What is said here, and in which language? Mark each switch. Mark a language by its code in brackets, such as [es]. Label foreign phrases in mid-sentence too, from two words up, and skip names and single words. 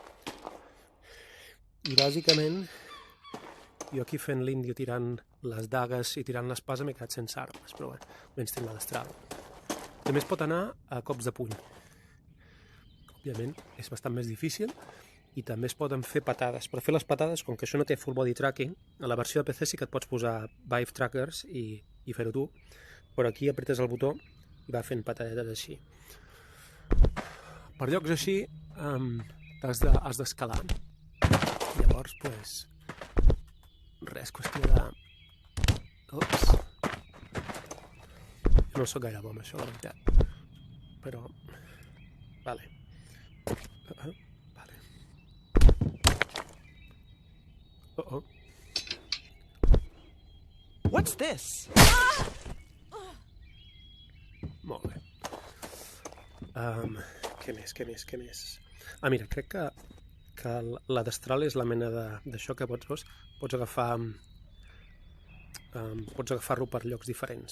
[ca] I bàsicament, jo aquí fent l'índio tirant les dagues i tirant l'espasa m'he quedat sense armes, però bueno, menys tinc la destral. També es pot anar a cops de puny. Òbviament és bastant més difícil, i també es poden fer patades. Per fer les patades, com que això no té [en] full body tracking, [ca] a la versió de PC sí que et pots posar Vive Trackers i fer-ho tu, però aquí apretes el botó i va fent patadetes així. Per llocs així has d'escalar. I llavors, doncs... res, qüestió de... Ups. Jo no sóc gaire bo amb això, la veritat. Però... Vale. Vale. Oh. [en] What's this? [ca] Molt bé. Què més? Ah, mira, crec que la destral és la mena d'això que pots agafar-lo per llocs diferents.